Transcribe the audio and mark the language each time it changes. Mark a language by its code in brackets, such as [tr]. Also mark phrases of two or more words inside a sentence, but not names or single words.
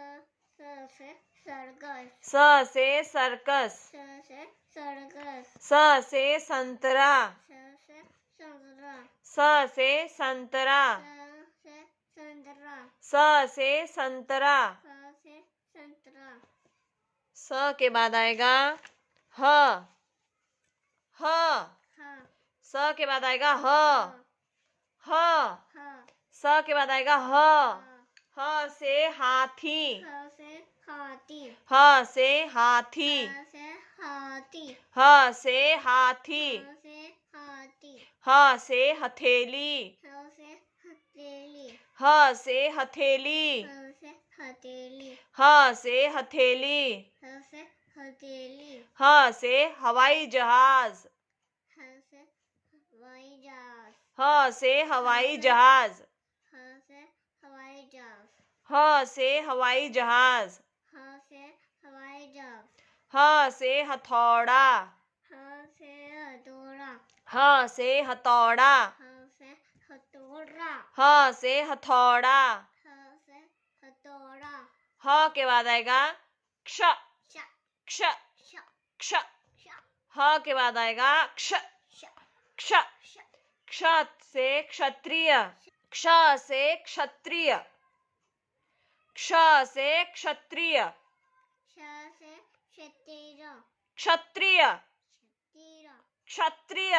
[hi] स से सर्कस, स से सर्कस, स से संतरा, स से संतरा, स से संतरा, स से संतरा, स से संतरा, स से संतरा, स के बाद आएगा ह, ह, ह, स के बाद आएगा ह, ह, ह, स के बाद आएगा ह, ह से हाथी, ह से हाथी, ह से हाथी, ह से हाथी, ह से हाथी, ह से हाथी, ह से हथेली, ह से हथेली, ह से हथेली, ह से हथेली, ह से हथेली, ह से हथेली, ह से हवाई जहाज, ह से हवाई जहाज, ह से हवाई जहाज, ह से हवाई जहाज, ह से हवाई जहाज, ह से हवाई जहाज, ह से हथौड़ा, ह से हथौड़ा, ह से हथौड़ा, ह से हथौड़ा, ह से हथौड़ा, ह से हथौड़ा, ह के बाद आएगा क्ष, श, क्ष, श, क्ष, श, ह के बाद आएगा क्ष, श, क्ष, श, क्ष से क्षत्रिय, क्ष से क्षत्रिय, क्ष से क्षत्रिय, श से क्षत्रिय, क्षत्रिय, क्षत्रिय,